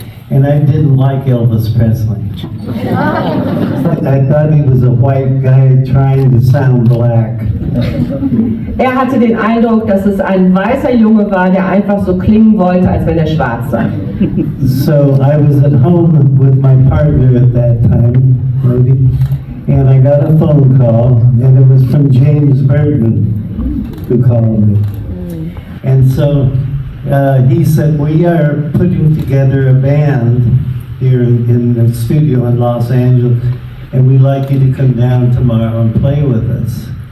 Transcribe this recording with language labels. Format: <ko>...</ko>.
<en>And I didn't like Elvis Presley. I thought he was a white guy trying to sound black.</en> <de>Hatte den Eindruck, dass es ein weißer Junge war, der einfach so klingen wollte, als wenn er schwarz sei.</de> <en>So I was at home with my partner at that time, maybe, and I got a phone call, and it was from James Burton, who called me. And so he said, we are putting together a band here in the studio in Los Angeles, and we'd like you to come down tomorrow and play with us.</en>